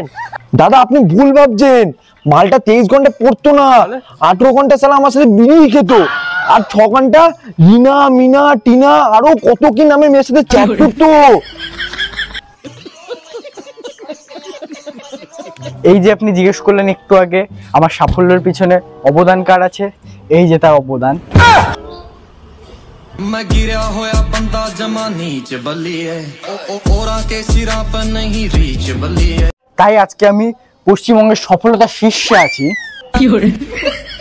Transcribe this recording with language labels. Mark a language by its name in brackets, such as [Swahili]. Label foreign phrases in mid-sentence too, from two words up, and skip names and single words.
[Bangla] দাদা আপনি ভুল ভাবছেন, মালটা 23 ঘন্টা পড়তো না, 18 ঘন্টা সালা আমার সাথে বিড়ি খেত, আর 6 ঘন্টা রিনা মিনা টিনা আরো কত কি নামে মেয়ের সাথে চ্যাট করতো। এই যে আপনি জিজ্ঞেস করলেন একটু আগে আমার সাফল্যের পিছনে অবদান কার আছে, এই যে তার অবদান। [Punjabi] ਮੈਂ ਗਿਰਾ ਹੋਇਆ ਬੰਦਾ ਜਮਾ ਨੀਚ ਬੱਲੀਏ ਓਰਾ ਕੇ ਸਿਰਾ ਪਰ ਨਹੀਂ ਰੀਚ ਬੱਲੀਏ। [Bangla] তাই আজকে আমি পশ্চিমবঙ্গের সফলতার শীর্ষে আছি।